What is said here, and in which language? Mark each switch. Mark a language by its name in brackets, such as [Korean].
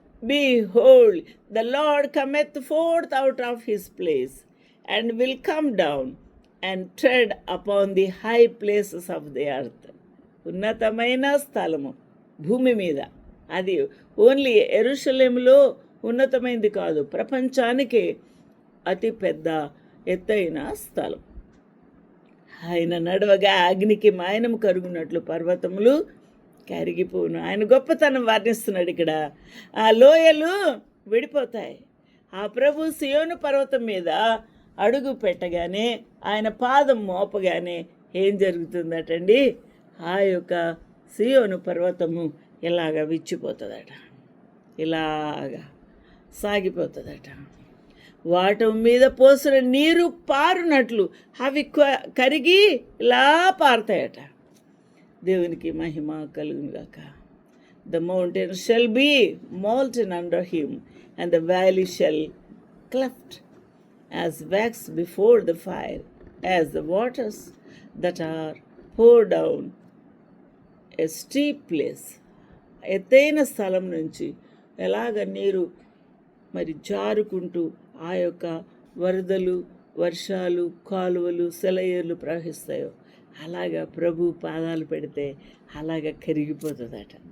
[English] Behold, the Lord cometh forth out of his place, and will come down and tread upon the high places of the earth. [Telugu] ఉన్నతమైన స్థలము భూమి మీద. అది only యెరూషలేములో ఉన్నతమైనది కాదు, ప్రపంచానికే అతి పెద్ద ఎత్తైన స్థలం. ఆయన నడవగా అగ్నికి మాయనము కరుగునట్లు పర్వతములు కరిగిపోను. ఆయన గొప్పతనం వర్ణిస్తున్నాడు ఇక్కడ. ఆ లోయలు విడిపోతాయి. ఆ ప్రభు సియోను పర్వతం మీద అడుగు పెట్టగానే, ఆయన పాదం మోపగానే ఏం జరుగుతుందటండి? ఆ యొక్క సియోను పర్వతము ఇలాగ విచ్చిపోతుందట, ఇలాగా సాగిపోతుందట. వాటి మీద పోసిన నీరు పారునట్లు అవి కరిగి ఇలా పారుతాయట. దేవునికి మహిమ కలుగునుగాక. [English] The mountain shall be molten under him, and the valley shall cleft as wax before the fire, as the waters that are pour down a steep place. [Telugu] ఎత్తైన స్థలం నుంచి ఎలాగ నీరు మరి జారుకుంటూ ఆ యొక్క వరదలు, వర్షాలు, కాలువలు, సెలయేర్లు ప్రవహిస్తాయో అలాగా ప్రభు పాదాలు పెడితే అలాగా కరిగిపోతుందట.